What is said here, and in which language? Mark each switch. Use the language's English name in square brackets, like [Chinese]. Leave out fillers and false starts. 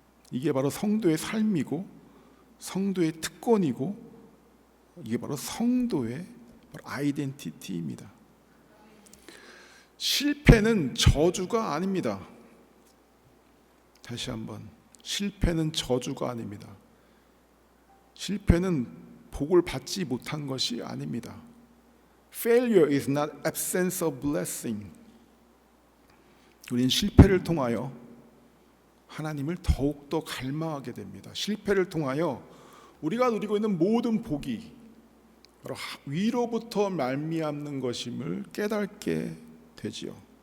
[Korean] 이게 바로 성도의 삶이고, 성도의 특권이고, 이게 바로 성도의 아이덴티티입니다. 실패는 저주가 아닙니다. 다시 한번, 실패는 저주가 아닙니다. 실패는 복을 받지 못한 것이 아닙니다. [English] Failure is not absence of blessing. [Korean] 우린 실패를 통하여 하나님을 더욱더 갈망하게 됩니다. 실패를 통하여 우리가 누리고 있는 모든 복이 바로 위로부터 말미암는 것임을 깨닫게 되지요.